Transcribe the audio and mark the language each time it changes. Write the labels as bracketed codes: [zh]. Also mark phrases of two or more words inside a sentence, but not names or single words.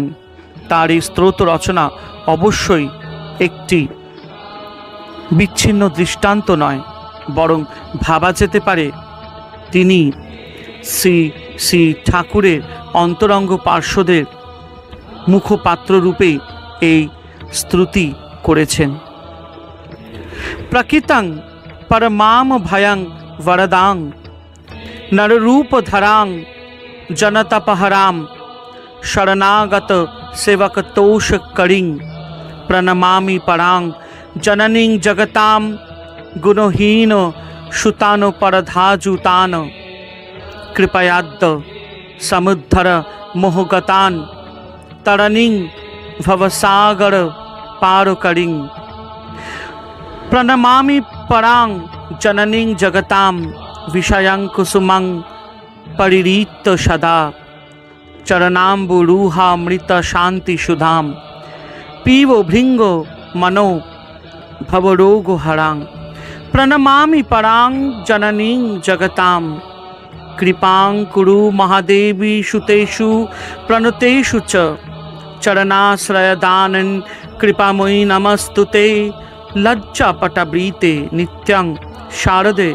[bn] তার এই স্তোত্র রচনা অবশ্যই একটি বিচ্ছিন্ন দৃষ্টান্ত নয়, বরং ভাবা যেতে পারে তিনি শ্রী শ্রী ঠাকুরের অন্তরঙ্গ পার্শ্বদের মুখপাত্র রূপেই এই স্তুতি করেছেন। [sa] প্রকৃতং পরমাম ভয়ং বরদাং নররূপ ধরাং জনতপহরাম শরণাগত সেবক তোষ করিং প্রণমামি পরাং জননীং জগতাম গুণহীন সুতান পরধাজুতান কৃপয়াদ্য সমুদ্ধর মোহগতান তরণীং ভবসাগর পারকরিং প্রণমামি পরাং জননীং জগতাম বিষয়ং কুসুমং পরিরীত সদা चरणाम्बुरूहामृत शांति सुधाम पीवो भृंगो मनो भवरोगो हरां प्रणमामि परां जननीं जगतां कृपां कुरु महादेवी सुतेषु प्रणतेषु च चरणाश्रयदानं कृपामयी नमस्तुते लज्जापटवृते नित्यं शारदे